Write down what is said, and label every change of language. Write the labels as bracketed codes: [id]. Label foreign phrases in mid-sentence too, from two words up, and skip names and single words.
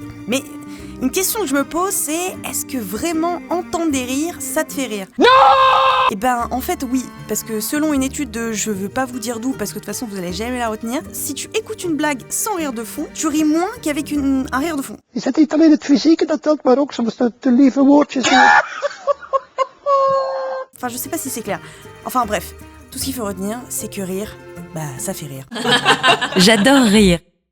[fr] Mais une question que je me pose, c'est est-ce que vraiment entendre des rires, ça te fait rire ? Non ! En fait, oui, parce que selon une étude de je veux pas vous dire d'où, parce que de toute façon vous allez jamais la retenir, si tu écoutes une blague sans rire de fond, tu ris moins qu'avec un rire de fond. [nl] Is het niet alleen het fysieke dat telt, maar ook soms de lieve woordjes. [fr] Enfin, je sais pas si c'est clair. Enfin bref, tout ce qu'il faut retenir, c'est que rire, ça fait rire. J'adore rire.